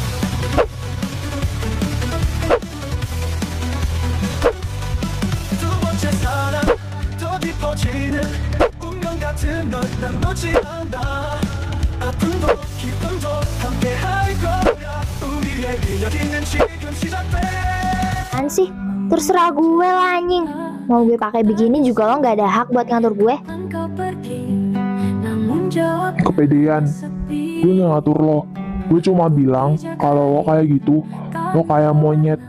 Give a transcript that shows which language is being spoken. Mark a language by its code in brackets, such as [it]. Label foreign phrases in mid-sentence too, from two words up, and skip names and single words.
[ko] 두 번째 사랑 더 깊어지는 운명 같은 널 난 놓지 않아 아픔도 기쁨도 함께 할 거야 udah [id] Apaan sih? Terserah gue lah anjing. Mau gue pakai begini juga lo nggak ada hak buat ngatur gue. Kepedean, gue nggak ngatur lo. Gue cuma bilang kalau lo kayak gitu, lo kayak monyet.